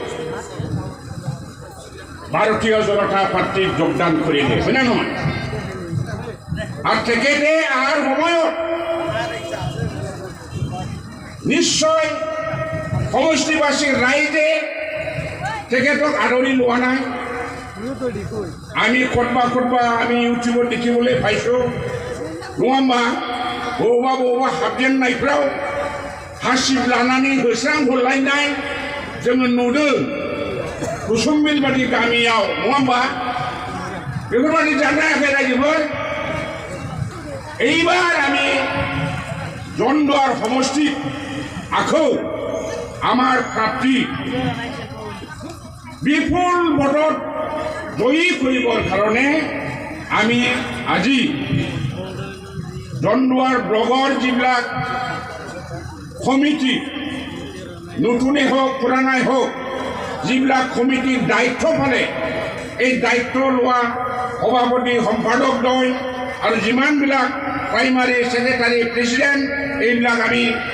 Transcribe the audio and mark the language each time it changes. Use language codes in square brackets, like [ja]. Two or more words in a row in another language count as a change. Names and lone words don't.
[as] ভাৰতীয় জনতা পাৰ্টিত যোগদান কৰিলে হয় না নহয় আৰু তেখেতে অহাৰ সময়ত নিশ্চয় সমষ্টিবাসীৰ ৰাইজে তেখেতক আদৰি লোৱা নাই আমি কতবা আমি ইউটিউবত দেখিবলৈ পাইছোঁ [brx] নङाबा बबेबा हाबजेननायफ्राव हासिब लानानै होस्रां हरलायनाय जोङो नुदों कुसुमबिल बादि गामियाव नङाबा बेफोरबादि जानायाखै रायजोफोर [as] এইবার আমি জন্দুয়ার সমষ্টিত আকৌ আমার প্রার্থী বিপুল ভোটত জয়ী কৰিবৰ কাৰণে আমি আজি জন্দুয়ার ব্লগৰ যিবিলাক কমিটি নতুনে হোক পুরানাই হোক যিবিলাক কমিটিৰ দায়িত্ব পালে এই দায়িত্ব লোৱা সভাপতি সম্পাদক দ্বয় আৰু যিমানবিলাক প্ৰাইমাৰী সেক্ৰেটাৰী প্ৰেসিডেন্ট এইবিলাক আমি